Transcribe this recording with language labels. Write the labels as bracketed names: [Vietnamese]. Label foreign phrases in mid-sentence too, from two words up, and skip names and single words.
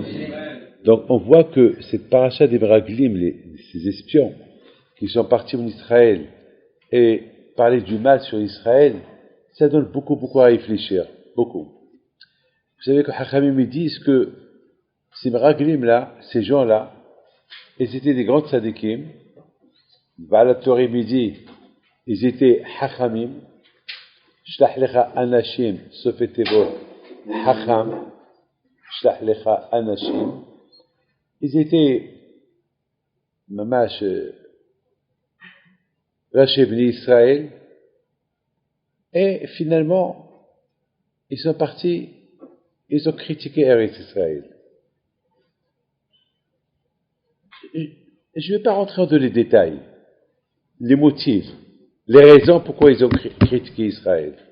[French] Donc on voit que cette paracha des Meraglim, ces espions qui sont partis en Israël et parler du mal sur Israël, ça donne beaucoup à réfléchir, beaucoup. Vous savez que Hachamim disent que ces Meraglim là, ces gens là, ils étaient des grands tzadikim. [Hebrew] בעלי תורה מדי, [French] ils étaient Hachamim. [Hebrew] שלח לך אנשים סופי תבות חכם. שלח לך אנשים. [French] Ils étaient mamash [Hebrew] ראשי בני ישראל, [French] et finalement ils sont partis, ils ont critiqué [Hebrew] ארץ ישראל. [French] Je ne vais pas rentrer dans les détails, les motifs, les raisons pourquoi ils ont critiqué Israël.